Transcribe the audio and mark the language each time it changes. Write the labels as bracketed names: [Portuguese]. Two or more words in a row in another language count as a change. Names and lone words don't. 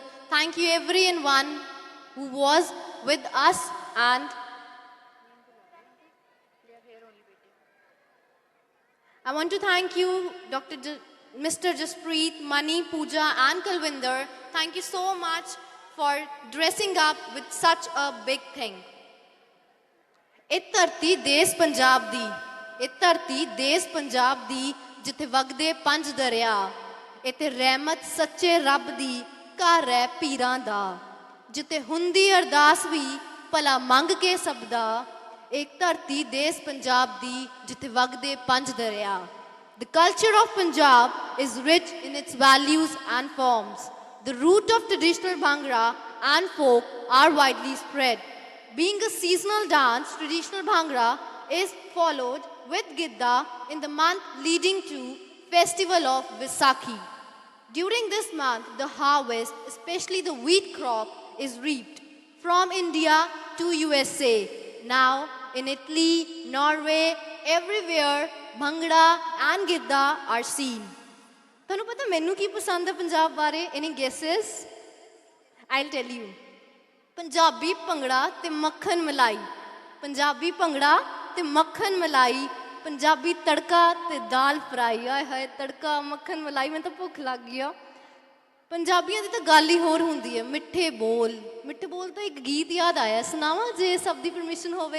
[English] Thank you everyone who was with us, and I want to thank you Mr. Jaspreet, Mani, Pooja and Kalwinder. Thank you so much for dressing up with such a big thing. [Punjabi] ਇਹ ਧਰਤੀ ਦੇਸ ਪੰਜਾਬ ਦੀ ਜਿੱਥੇ ਵਗਦੇ ਪੰਜ ਦਰਿਆ, ਇੱਥੇ ਰਹਿਮਤ ਸੱਚੇ ਰੱਬ ਦੀ ਘਰ ਹੈ ਪੀਰਾਂ ਦਾ, ਜਿੱਥੇ ਹੁੰਦੀ ਅਰਦਾਸ ਵੀ ਭਲਾ ਮੰਗ ਕੇ ਸਭ ਦਾ, ਇੱਕ ਧਰਤੀ ਦੇਸ ਪੰਜਾਬ ਦੀ ਜਿੱਥੇ ਵਗਦੇ ਪੰਜ ਦਰਿਆ. [English] The culture of Punjab is rich in its values and forms. The root of traditional Bhangra and folk are widely spread. Being a seasonal dance, traditional Bhangra is followed with Gidda in the month leading to festival of Vaisakhi. During this month, the harvest, especially the wheat crop, is reaped from India to USA. Now, in Italy, Norway, everywhere, Bhangra and Gidda are seen. [Punjabi] ਤੁਹਾਨੂੰ ਪਤਾ ਮੈਨੂੰ ਕੀ ਪਸੰਦ ਹੈ ਪੰਜਾਬ ਬਾਰੇ? [English] Any guesses? I'll tell you. [Punjabi] ਪੰਜਾਬੀ ਭੰਗੜਾ ਤੇ ਮੱਖਣ ਮਲਾਈ, ਪੰਜਾਬੀ ਭੰਗੜਾ ਤੇ ਮੱਖਣ ਮਲਾਈ, ਪੰਜਾਬੀ ਤੜਕਾ ਤੇ ਦਾਲ ਫਰਾਈ। ਆਏ ਹਾਏ, ਤੜਕਾ ਮੱਖਣ ਮਲਾਈ, ਮੈਨੂੰ ਤਾਂ ਭੁੱਖ ਲੱਗ ਗਈ ਆ। ਪੰਜਾਬੀਆਂ ਦੀ ਤਾਂ ਗੱਲ ਹੀ ਹੋਰ ਹੁੰਦੀ ਹੈ। ਮਿੱਠੇ ਬੋਲ ਤਾਂ ਇੱਕ ਗੀਤ ਯਾਦ ਆਇਆ, ਸੁਣਾਵਾਂ ਜੇ ਸਭ ਦੀ ਪਰਮਿਸ਼ਨ ਹੋਵੇ?